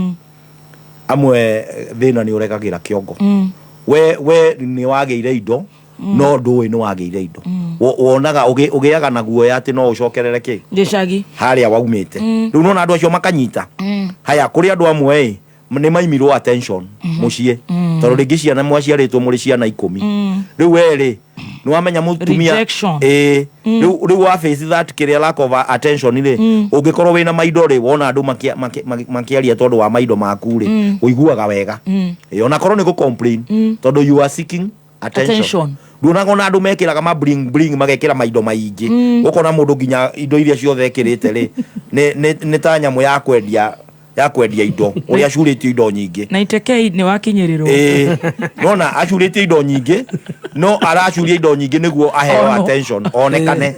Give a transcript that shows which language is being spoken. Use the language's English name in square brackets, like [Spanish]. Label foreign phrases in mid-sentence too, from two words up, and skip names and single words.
[Kikuyu] amwe thĩna nĩ ũregagĩra kĩongo we nĩ wagĩire indo no ndũĩ nĩ wagĩire indo wonaga ũgĩaga na guoya atĩ no ũcokerere kĩ gĩcagi harĩa waumĩte rĩu nona andũ acio makanyita haya kũrĩ andũ amwe nĩ maimirwo attention mũciĩ tondũ rĩngĩ ciana mwaciarĩtwo mũrĩ ciana 10 rĩu werĩ nĩ wamenya mũtumia rĩu wa [English] face that [Kikuyu] kĩrĩa [English] lack of attention [Kikuyu] rĩ ũngĩkorwo wĩna maindo rĩ wona andũ makĩaria tondũ wa maindo maku rĩ ũiguaga wega ona korwo nĩ complain tondũ [English] you are seeking attention [Kikuyu] nduonaga na andũ mekĩraga ma bling magekĩra maindo maingĩ ũkona mũndũ nginya indo iria ciothe ekĩrĩte rĩ nĩ ta nyamũ ya kwendia indo ũrĩa acurĩtio indo nyingĩ na itekei nĩ wakinyĩrĩrwo nona acurĩtio indo nyingĩ no aracuria indo nyingĩ nĩguo aheo attention onekane